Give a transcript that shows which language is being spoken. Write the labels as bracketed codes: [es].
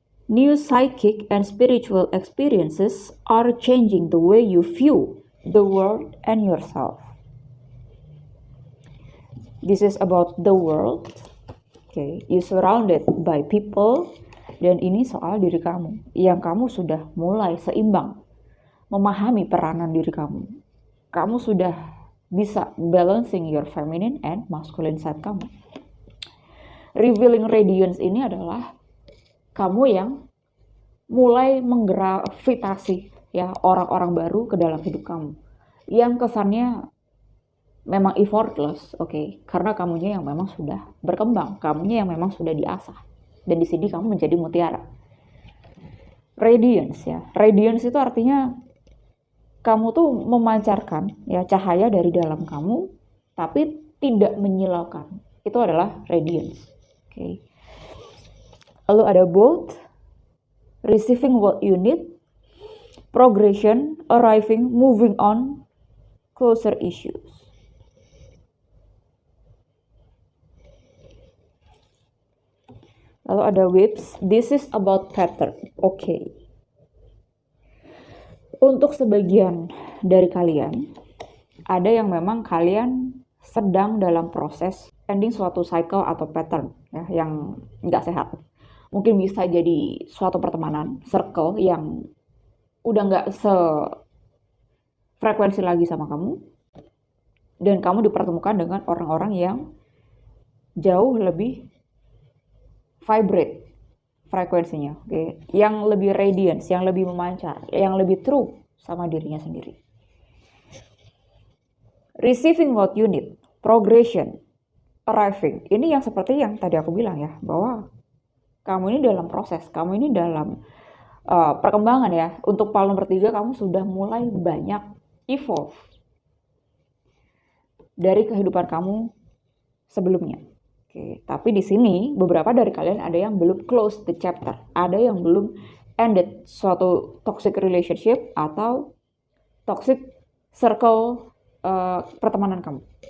[en] New psychic and spiritual experiences are changing the way you view the world and yourself. This is about the world. Okay, you surrounded by people. [id] Dan ini soal diri kamu, yang kamu sudah mulai seimbang, memahami peranan diri kamu. Kamu sudah bisa [en] balancing your feminine and masculine side [id] kamu. Revealing radiance ini adalah kamu yang mulai menggravitasi ya orang-orang baru ke dalam hidup kamu. Yang kesannya memang effortless, oke? Karena kamunya yang memang sudah berkembang, kamunya yang memang sudah diasah. Dan di sini kamu menjadi mutiara. Radiance ya. Radiance itu artinya kamu tuh memancarkan ya cahaya dari dalam kamu tapi tidak menyilaukan. Itu adalah radiance. Oke. Lalu ada [en] both, receiving what you need progression, arriving, moving on, closer issues. [id] Lalu ada [en] whips, this is about pattern. [id] Oke. Untuk sebagian dari kalian, ada yang memang kalian sedang dalam proses ending suatu cycle atau pattern ya, yang nggak sehat. Mungkin bisa jadi suatu pertemanan, circle yang udah nggak sefrekuensi lagi sama kamu, dan kamu dipertemukan dengan orang-orang yang jauh lebih vibrate frekuensinya, okay? Yang lebih radiance, yang lebih memancar, yang lebih true sama dirinya sendiri. [en] Receiving what you need, progression, arriving. [id] Ini yang seperti yang tadi aku bilang ya, bahwa kamu ini dalam proses, kamu ini dalam perkembangan ya. Untuk Paul nomor 3, kamu sudah mulai banyak evolve dari kehidupan kamu sebelumnya. Oke, tapi di sini beberapa dari kalian ada yang belum [en] close the chapter, [id] ada yang belum ended suatu [en] toxic relationship [id] atau toxic circle pertemanan kamu.